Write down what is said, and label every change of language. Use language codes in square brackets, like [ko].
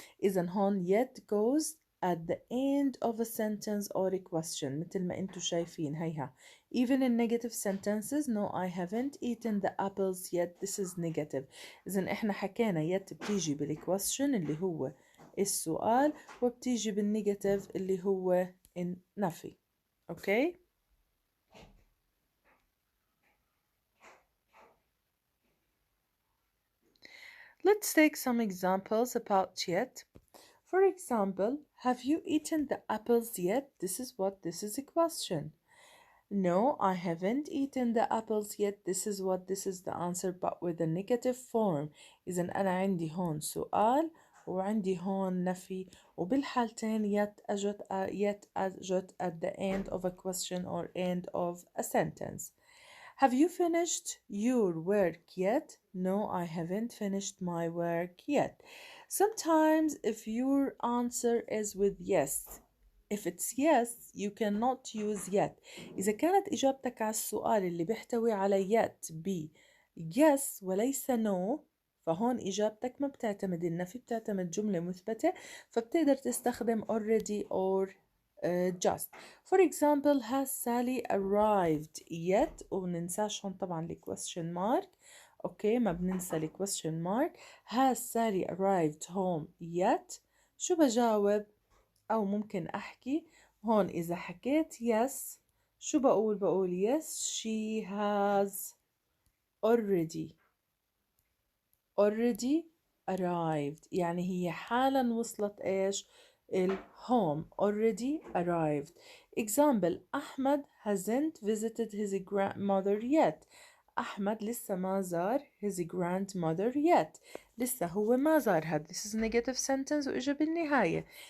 [ar] إذا هون [en] yet goes at the end of a sentence or a question [ar] مثل ما انتو شايفين هيها. [en] Even in negative sentences, no I haven't eaten the apples yet, this is negative. [ar] إذا احنا حكينا yet بتيجي بالquestion اللي هو السؤال، وبتيجي بالنيجاتيف اللي هو النفي. اوكي. [en] Let's take some examples about yet. For example, have you eaten the apples yet? This is a question. No, I haven't eaten the apples yet. This is the answer but with a negative form. [ar] إذا أنا عندي هون سؤال وعندي هون نفي، وبالحالتين yet أجت [en] at the end of a question or end of a sentence. Have you finished your work yet? No, I haven't finished my work yet. Sometimes if your answer is with yes, if it's yes, you cannot use yet. [ar] إذا كانت إجابتك على السؤال اللي بيحتوي على yet ب yes وليس no، فهون إجابتك ما بتعتمد النفي، بتعتمد جملة مثبتة، فبتقدر تستخدم [en] already or just. For example, has Sally arrived yet؟ [ar] ومننساش هون طبعا ال [en] question mark. [ar] اوكي، ما بننسى ال question mark. [en] Has Sally arrived home yet؟ [ar] شو بجاوب؟ أو ممكن أحكي هون إذا حكيت yes شو بقول [en] yes she has already arrived، [ar] يعني هي حالا وصلت إيش؟ الهوم. [en] already arrived. Example, أحمد hasn't visited his grandmother yet. [ar] أحمد لسه ما زار [en] his grandmother yet، [ar] لسه هو ما زارها. [en] This is negative sentence [ar] وإجا بالنهاية.